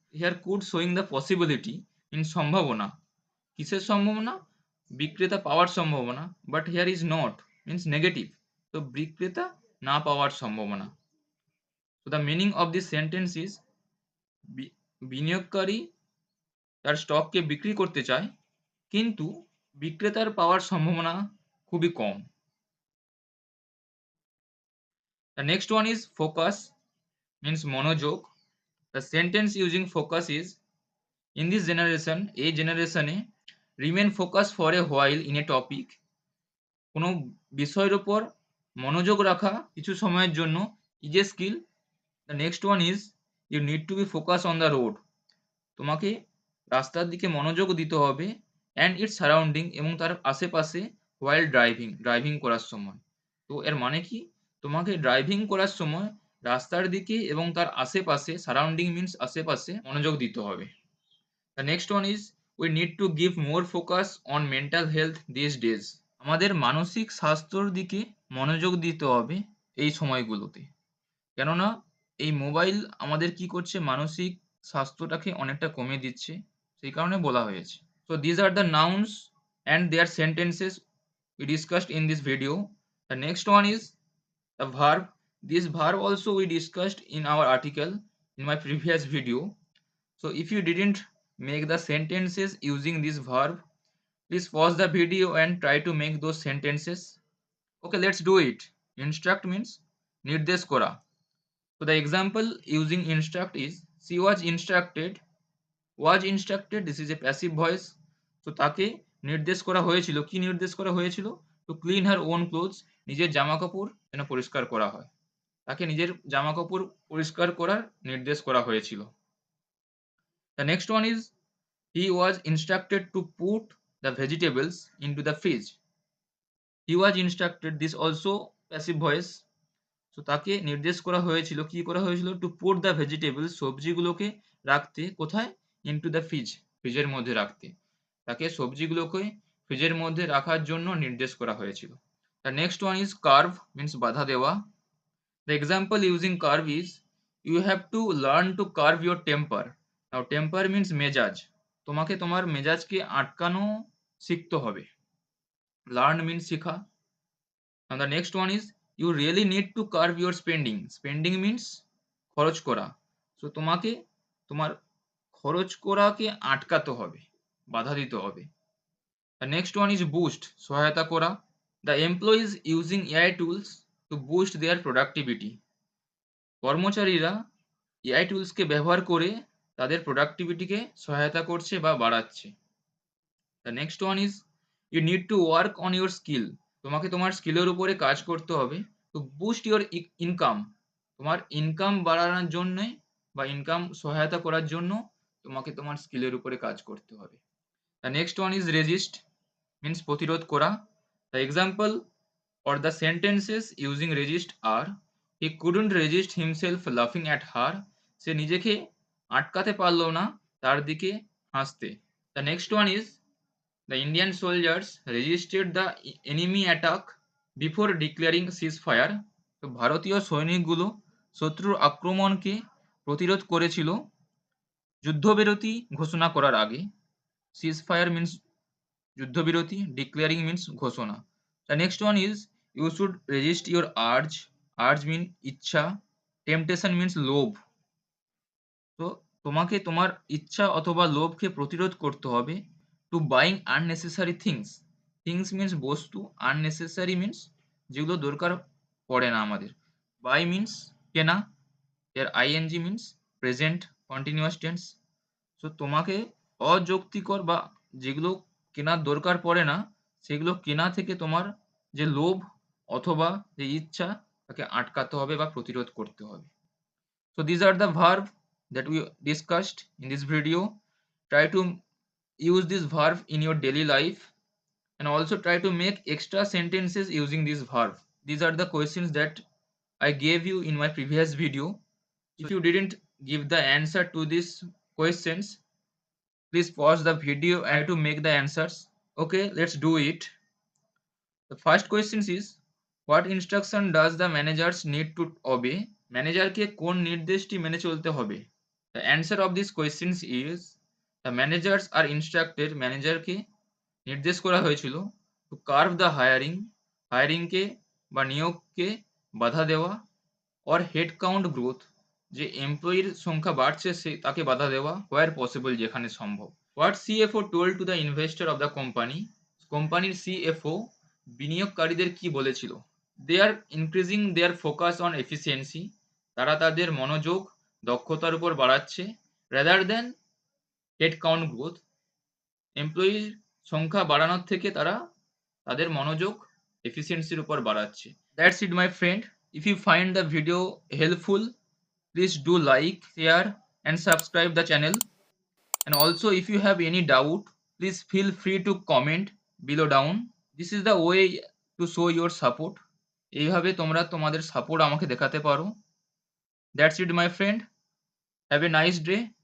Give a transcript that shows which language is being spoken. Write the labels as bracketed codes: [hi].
[en] here could showing the possibility in [bn] সম্ভাবনা, কিসের সম্ভাবনা, বিক্রেতা পাওয়ার সম্ভাবনা, [en] but here is not means negative, [bn] তো বিক্রেতা না পাওয়ার সম্ভাবনা। তো [en] the meaning of this sentence is [bn] বিনিয়োগকারী তার স্টককে বিক্রি করতে চায় কিন্তু বিক্রেতার পাওয়ার সম্ভাবনা খুবই কম। [en] The next one is focus means মনোযোগ। The sentence using focus is in this generation, [bn] এই জেনারেশনে [en] remain focused for a while in a topic, [bn] কোনো বিষয়ের উপর মনোযোগ রাখা কিছু সময়ের জন্য [en] is a skill. The next one is you need to be focused on the road, [bn] তোমাকে রাস্তার দিকে মনোযোগ দিতে হবে [en] and its surrounding, [bn] এবং তার আশেপাশে [en] while [bn] ড্রাইভিং করার সময়। তো এর মানে কি, তোমাকে ড্রাইভিং করার সময় রাস্তার দিকে এবং তার আশেপাশে, সারাউন্ডিং মিন্স আশেপাশে, মনোযোগ দিতে হবে। [en] The next one is we need to give more focus on mental health these days. [bn] আমাদের মানসিক স্বাস্থ্যর দিকে মনোযোগ দিতে হবে এই সময়গুলোতে, কেননা এই মোবাইল আমাদের কি করছে, মানসিক স্বাস্থ্যটাকে অনেকটা কমিয়ে দিচ্ছে, সেই কারণে বলা হয়েছে। [en] So these are the nouns and their sentences we discussed in this video. The next one is the verb. This verb also we discussed in our article in my previous video. So if you didn't make the sentences using this verb, please pause the video and try to make those sentences. Okay, let's do it. Instruct means nirdesh kora. So the example using instruct is she was instructed. Was instructed, this is a passive voice. [bn] So তাকে নির্দেশ করা হয়েছিল, কি নির্দেশ করা হয়েছিল? [en] To clean her own clothes, [bn] নিজের জামা কাপড় যেন পরিষ্কার করা হয়, তাকে নিজের জামা কাপড় পরিষ্কার করার নির্দেশ করা হয়েছিল। [en] The next one is he was instructed to put the vegetables into the fridge. He was instructed, this also passive voice. [bn] So তাকে নির্দেশ করা হয়েছিল, কি করা হয়েছিল? [en] To put the vegetables, [bn] সবজিগুলোকে রাখতে কোথায়? [en] Into the fridge, [bn] ফ্রিজের মধ্যে রাখতে, তাকে সবজিগুলোকে ফ্রিজের মধ্যে রাখার জন্য নির্দেশ করা হয়েছিল। [en] The next one is curve means বাধা দেওয়া। The example using curve is you have to learn to curve your temper. Now temper means [bn] মেজাজ, তোমাকে তোমার মেজাজকে আটকানো শিখতে হবে। [en] Learn means শেখা। Now the next one is you really need to curb your spending. Spending means খরচ করা। [bn] So তোমাকে তোমার খরচ করাকে আটকাতে হবে, বাধা দিতে হবে। [en] The next one is boost, সহায়তা করা। The employees using AI tools to boost their productivity. [bn] কর্মচারীরা AI tools কে ব্যবহার করে তাদের প্রোডাক্টিভিটিকে সহায়তা করছে বা বাড়াচ্ছে। [en] The next one is you need to work on your skill. [bn] তোমাকে তোমার স্কিলের উপরে কাজ করতে হবে। [en] To boost your income, [bn] তোমার ইনকাম বাড়ানোর জন্য বা ইনকাম সহায়তা করার জন্য তোমাকে তোমার স্কিলের উপরে কাজ করতে হবে। [en] The next one is resist means প্রতিরোধ করা। The example or the sentences using resist are he couldn't resist himself laughing at her. [bn] সে নিজেকে আটকাতে পারলো না তার দিকে হাসতে। [en] The next one is the Indian soldiers resisted the enemy attack before declaring ceasefire. [bn] তো ভারতীয় সৈনিকগুলো শত্রুর আক্রমণকে প্রতিরোধ করেছিল যুদ্ধবিরতি ঘোষণা করার আগে। [en] ceasefire means যুদ্ধবিরতি, declaring means ঘোষণা। The next one is you should resist your urge. Urge mean ইচ্ছা, temptation means লোভ। [bn] তো তোমাকে তোমার ইচ্ছা অথবা লোভকে প্রতিরোধ করতে হবে। [en] To buying unnecessary things. Things means বস্তু, unnecessary means যেগুলো দরকার পড়ে না আমাদের। Buy means কেনা, এর ing means present continuous tense. [bn] So তোমাকে অযৌক্তিকর বা যেগুলো কেনার দরকার পড়ে না সেগুলো কেনা থেকে তোমার যে লোভ অথবা যে ইচ্ছা তাকে আটকাতে হবে বা প্রতিরোধ করতে হবে। [en] So these are the verb that we discussed in this video. Try to use this verb in your daily life and also try to make extra sentences using this verb. These are the questions that I gave you in my previous video. If you didn't give the answer to these questions, please pause the video and to make the answers. Okay, let's do it. The first question is what instruction does the managers need to obey? [bn] ম্যানেজারকে কোন নির্দেশটি মেনে চলতে হবে? [en] The answer of these questions is the managers are instructed, [bn] ম্যানেজারকে নির্দেশ করা হয়েছিল [en] to curb the hiring, [bn] হায়ারিংকে বা নিয়োগকে বাধা দেওয়া, [en] or head count growth, [bn] যে এমপ্লয়ির সংখ্যা বাড়ছে সে তাকে বাধা দেওয়া, [en] where possible [bn] যেখানে সম্ভব। [en] What CFO told to the investor of the company? [bn] কোম্পানির CFO বিনিয়োগকারীদের কি বলেছিল? [en] They are increasing their focus on efficiency. [bn] তারা তাদের মনোযোগ দক্ষতার উপর বাড়াচ্ছে [en] rather than head count growth. [bn] এমপ্লয়ির সংখ্যা বাড়ানোর থেকে তারা তাদের মনোযোগ এফিসিয়েন্সির উপর বাড়াচ্ছে। [en] That's it my friend. If you find the video helpful, please do like, share and subscribe the channel. And also if you have any doubt, please feel free to comment below down. This is the way to show your support. [bn] এইভাবে তোমরা তোমাদের support আমাকে দেখাতে পারো। [en] That's it my friend. Have a nice day.